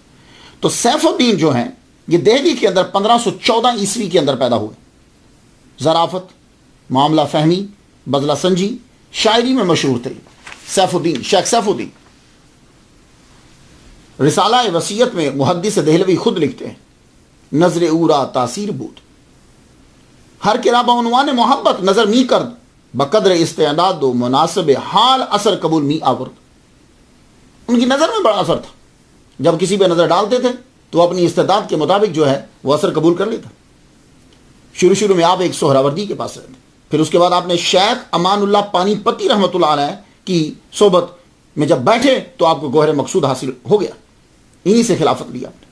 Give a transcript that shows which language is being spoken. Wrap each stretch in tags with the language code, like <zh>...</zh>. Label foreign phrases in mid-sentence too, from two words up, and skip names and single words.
<ur>تو سیف الدین جو ہیں یہ دہلی کے اندر 1514 عیسوی کے اندر پیدا ہوئے۔ ظرافت، معاملہ فہمی، بدلہ سنجی، شاعری میں مشہور تھے سیف الدین، شیخ سیف الدین۔ رسالہ وصیت میں محدث دہلوی خود لکھتے ہیں،</ur> <fa>نظر اورا تاثیر بود، ہر کرا عنوان محبت نظر می کرد، بقدر استعداد و مناسب حال اثر قبول می آورد۔</fa> <ur>ان کی نظر میں بڑا اثر تھا، جب کسی پہ نظر ڈالتے تھے تو اپنی استعداد کے مطابق جو ہے وہ اثر قبول کر لیتا۔ شروع میں آپ ایک سہراوردی کے پاس رہتے، پھر اس کے بعد آپ نے شیخ امان اللہ پانی پتی</ur> <ar>رحمۃ اللہ علیہ</ar> <ur>کی صحبت میں جب بیٹھے تو آپ کو گوہر مقصود حاصل ہو گیا، انہی سے خلافت لیا آپ نے۔</ur>